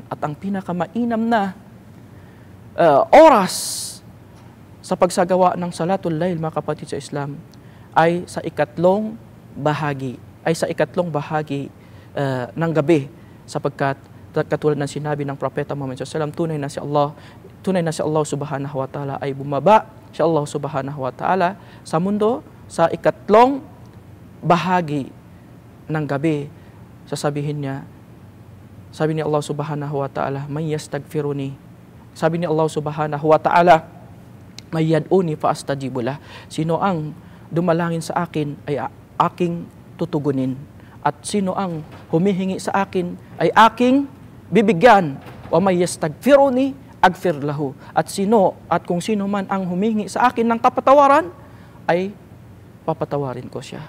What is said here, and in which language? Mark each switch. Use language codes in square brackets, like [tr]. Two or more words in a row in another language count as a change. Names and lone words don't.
[tl] At ang pinakamainam na oras sa pagsagawa ng salatul lail, mga kapatid sa Islam, ay sa ikatlong bahagi ng gabi, sapagkat katulad ng sinabi ng Propeta Muhammad SAW, tunay na si Allah [ar] سبحانه وتعالى [tl] ay bumaba si Allah [ar] سبحانه وتعالى [tl] sa mundo sa ikatlong bahagi ng gabi. Sasabihin niya, sabi ni Allah [ar] سبحانه وتعالى, "من يستغفرني." [tl] Sabi ni Allah [ar] سبحانه وتعالى, "من يدعوني فأستجيب له." [tl] Sino ang dumalangin sa akin ay aking tutugunin. At sino ang humihingi sa akin ay aking bibigyan. [ar] "ومن يستغفرني أغفر له." [tl] At kung sino man ang humihingi sa akin ng kapatawaran, ay papatawarin ko siya.